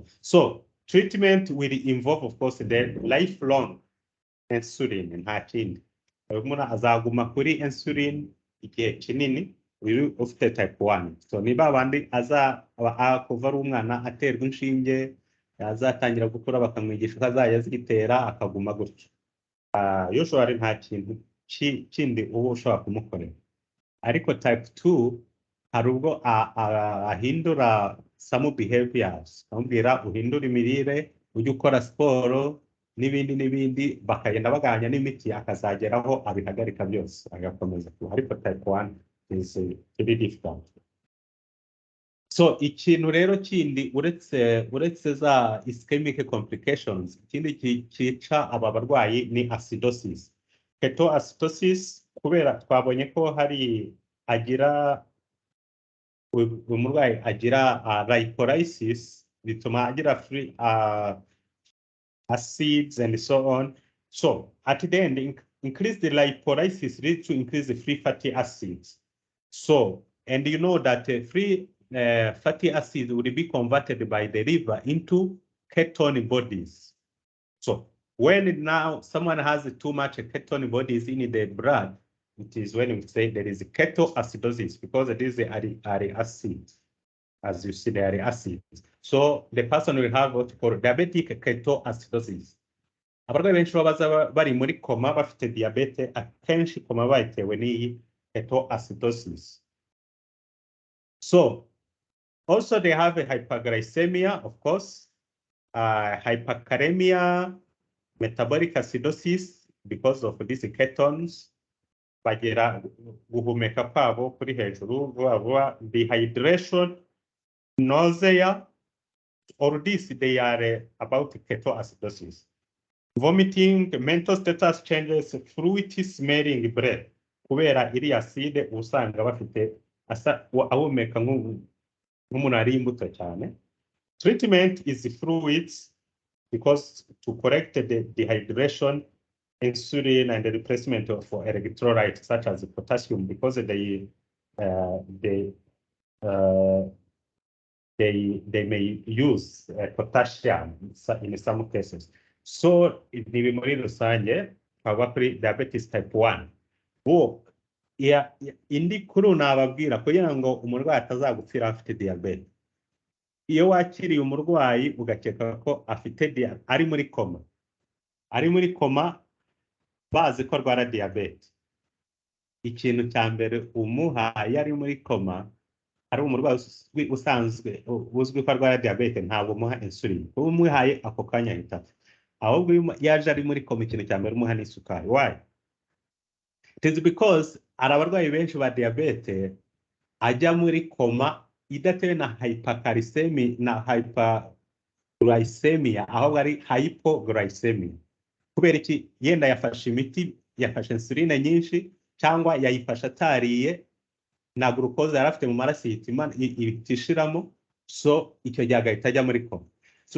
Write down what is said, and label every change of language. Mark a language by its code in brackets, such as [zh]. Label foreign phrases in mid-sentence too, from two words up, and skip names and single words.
[en] So treatment will involve, of course, the lifelong insulin and kindi. [rw] Umuntu azaguma kuri insulin igihe kinini ufite type 1. So niba abandi kuva ari umwana aterwa inshinge, azatangira gukura bakamwigisha uko azajya azitera akaguma gutyo. Usually nta kintu kindi uba ushobora kumukorera. Ariko type 2 hari ubwo ahindura [en] some behaviors, [rw] amubwira uhindura imirire, ujye ukora siporo n'ibindi bakagenda bagabanya n'imiti akazageraho abihagarika byose agakomeza. [en] Ariko type 1 is very difficult. [rw] So ikintu rero kindi uretse za [en] ischemic complications, [rw] ikindi kica aba barwayi ni acidosis. Ketoacidosis kubera twabonye ko hari umurwayi agira lipolysis, bituma agira [en] free acids and so on. So at the end, increase the lipolysis leads to increase the free fatty acids. So, and you know that free fatty acids will be converted by the liver into ketone bodies. So when now someone has too much ketone bodies in the blood, it is when we say there is ketoacidosis, because it is are acids. As you see, there are acids. So the person will have what we call diabetic ketoacidosis. [rw] Abarwayi benshi babaza bari muri koma bafite diabete, akenshi koma bayitewe n'iyi ketoacidosis. [en] So also they have a hyperglycemia, of course, hyperkalemia, metabolic acidosis because of these ketones, [rw] bagera guhumeka kwabo kuri hejuru vuba, [en] dehydration, nausea, all this they are about ketoacidosis. Vomiting, mental status changes, fruity smelling breath, [rw] kubera iri acide usanga bafite ahumeka nk'umuntu ari imbuto cyane. [en] Treatment is fluids, because to correct the dehydration, insulin and the replacement of electrolytes such as potassium, because they may use potassium in some cases. [rw] So ni muri rusange twaba kuri [en] diabetes type 1. [rw] Indi kuri nababwira kugira ngo umurwayi atazagupfira afite diabete. Iyo wakiriye umurwayi ugakeka ko afite ari muri koma bazi ko arwara diabete, ikintu cya mbere umuha yari muri koma ari umurwayi usanzwe uzwi ko arwara diabete, ntabwo umuha insulin. Umuhaye ako kanya ahita, ahubwo yaje ari muri koma ikintu cya mbere umuha ni isukari. [en] Why? It is because [rw] abarwayi benshi ba diabete ajya muri koma idatewe na hypercalcemia na hyperglycemia, ahubwo ari hypoglycemia. Kubera iki? Yenda yafashe imiti, yafashe insuline nyinshi, cyangwa yayifashe atariye, na glucose yari afite mu maraso itishiramo, so icyo gihe agahita ajya muri koma.